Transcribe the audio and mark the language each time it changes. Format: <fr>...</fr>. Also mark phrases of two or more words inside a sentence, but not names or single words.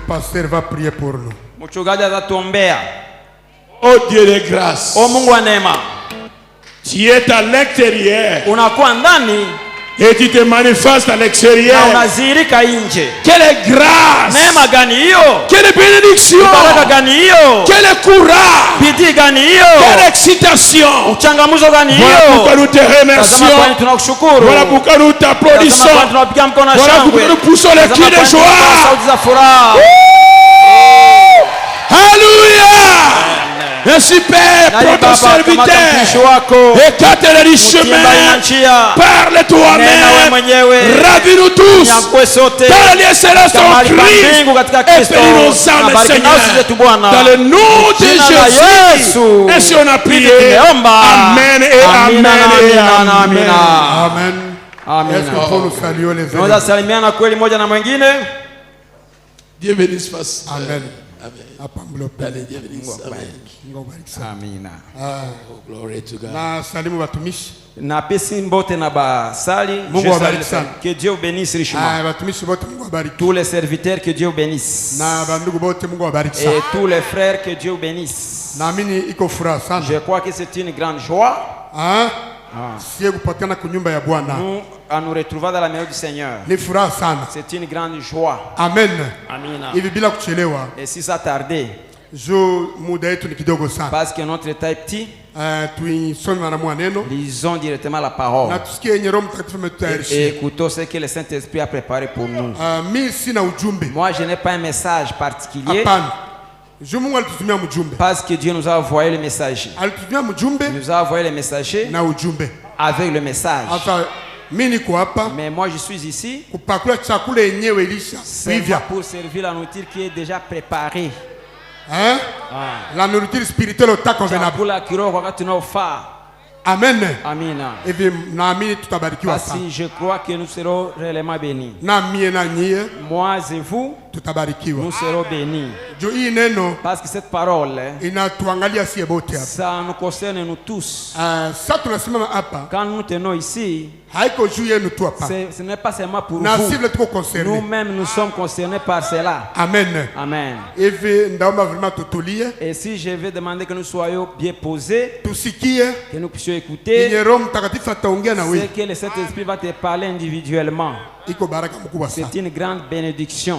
<fr>pasteur va prier pour nous.</fr> <sw>Mchungaji atatuombea.</sw> <fr>Oh Dieu de grâce.</fr> <sw>O Mungu wa neema.</sw> <fr>Tu es à l'extérieur.</fr> <sw>Unakuwa ndani</sw> <fr>et tu te manifestes à l'extérieur.</fr> <sw>Na unazihirika nje.</sw> <fr>Quelle grâce!</fr> <sw>Neema gani hiyo?</sw> <fr>Quelle bénédiction!</fr> <sw>Baraka gani hiyo?</sw> <fr>Quel courage!</fr> <sw>Bidii gani hiyo?</sw> <fr>Quelle excitation!</fr> <sw>Uchangamuzo gani hiyo?</sw> <fr>Voilà pourquoi nous te remercions.</fr> <sw>Tunakushukuru.</sw> <fr>Voilà pourquoi nous t'applaudissons.</fr> <sw>Tunapiga mkono</sw> <fr>Voilà pourquoi nous poussons les cris de joie.</fr> <sw>Sauti za furaha.</sw> <fr>Alléluia! Merci Père pour ton serviteur. Écarte les chemins. Parle toi-même. Ravis-nous tous. Dans le lieu céleste en Christ. Espère nos âmes, Seigneur. Dans le nom de Jésus. Ainsi on a prié. Amen et amen et amen. Amen. Est-ce qu'on peut nous saluer les uns? Dieu bénisse face. Amen. Allez, Dieu bénisse. Amen.</fr> <en>Glory to God.</en> <sw>Na salimu watumishi.</sw> <ln>Na pesi mbote na basali.</ln> <sw>Mungu awabariki sana.</sw> <fr>Que Dieu bénisse richement.</fr> <sw>Watumishi wote Mungu awabariki.</sw> <fr>Tous les serviteurs, que Dieu bénisse.</fr> <sw>Na bandugu wote Mungu awabariki sana.</sw> <fr>Et tous les frères, que Dieu bénisse.</fr> <sw>Naamini iko furaha sana.</sw> <fr>Je crois que c'est une grande joie.</fr> <sw>Sie kupatikana kunyumba ya Bwana.</sw> <fr>Nous à nous retrouver dans la maison du Seigneur.</fr> <sw>Ni furaha sana.</sw> <fr>C'est une grande joie. Amen.</fr> <sw>Amina. Hivi bila kuchelewa.</sw> <fr>Et si ça tardait,</fr> <sw>muda yetu ni kidogo sana.</sw> <fr>Parce que notre temps est petit,</fr> <sw>tuisome mara moja neno.</sw> <fr>Lisons directement la parole.</fr> <sw>Na tusikie yenye Roho Mtakatifu ametutayarishia.</sw> <fr>Et écoutons ce que le Saint-Esprit a préparé pour nous.</fr> <sw>Mimi sina ujumbe.</sw> <fr>Moi, je n'ai pas un message particulier.</fr> <sw>Hapana. Mungu alitutumia mjumbe.</sw> <fr>Parce que Dieu nous a envoyé le messager.</fr> <sw>Alitutumia mjumbe.</sw> <fr>Il nous a envoyé le messager.</fr> <sw>Na ujumbe.</sw> <fr>Avec le message.</fr> <sw>Mimi niko hapa.</sw> <fr>Mais moi je suis ici.</fr> <sw>Kupakula chakula yenyewe ilisha.</sw> <fr>Pour servir la nourriture qui est déjà préparée. Hein? La nourriture spirituelle au temps convenable.</fr> <sw>Chakula kiroho wakati unaofaa. Amen. Amina. Hivi naamini tutabarikiwa sana.</sw> <fr>Basi je crois que nous serons réellement bénis.</fr> <sw>Na mie na nyie.</sw> <fr>Moi et vous.</fr> <sw>Tutabarikiwa.</sw> <fr>Nous serons bénis.</fr> <sw>Hii neno.</sw> <fr>Parce que cette parole.</fr> <sw>Inatuangalia sie bote hapa.</sw> <fr>Ça nous concerne nous tous.</fr> <sw>Sasa tunasimama hapa.</sw> <fr>Quand nous tenons ici.</fr> <sw>Haiko juu yenu tu hapa.</sw> <fr>Ce n'est pas seulement pour</fr> <sw>na</sw> <fr>vous. Cible tuko concernés. Nous-mêmes nous sommes concernés par cela. Amen. Amen.</fr> <sw>Hivi ndaomba vraiment tutulie.</sw> <fr>Et si je vais demander que nous soyons bien posés.</fr> <sw>Tusikie.</sw> <fr>Que nous puissions écouter. C'est que le Saint-Esprit va te parler individuellement. C'est une grande bénédiction.</fr>